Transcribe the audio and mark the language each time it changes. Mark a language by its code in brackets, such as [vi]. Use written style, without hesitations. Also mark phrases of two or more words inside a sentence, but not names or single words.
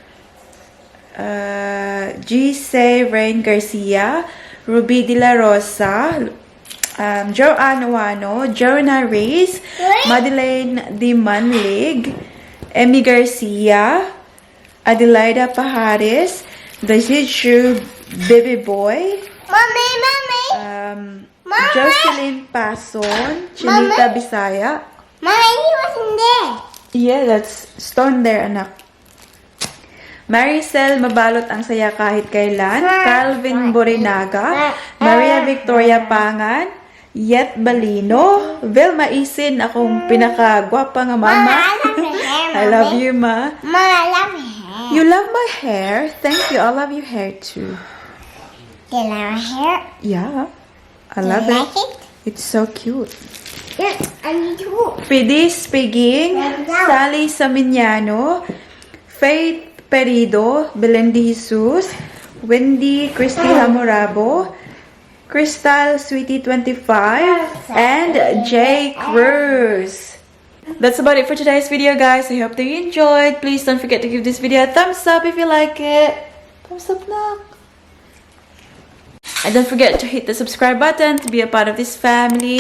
[en] Gise Rain Garcia, Ruby De La Rosa, Joanne Wano, Jonah Reyes, Madeleine Di Manlig, Emmy Garcia, Adelaida Pajares, the Zichu Baby Boy, Jocelyn Pason, Chinita Bisaya. Mommy wasn't there. Yeah, that's stone there, anak. [ceb] Maricel Mabalot [tl] ang saya kahit kailan, [ceb] Calvin Borinaga, Maria Victoria Pangan, Yet Balino, Vilma Isin, akong pinakagwapa nga mama. [en] I love you, ma. Mom, I love your hair. You love my hair? Thank you. I love your hair too. Do you love my hair? Yeah, I Do love you it. like it? It's so cute. Yeah, I need to. Pidis Piging, Sally Saminiano, Faith Perido, Belen de Jesus, Wendy Christy Hamorabo, Crystal Sweetie 25, and Jay Cruz. That's about it for today's video, guys. I hope that you enjoyed. Please don't forget to give this video a thumbs up if you like it. Thumbs up now. And don't forget to hit the subscribe button to be a part of this family.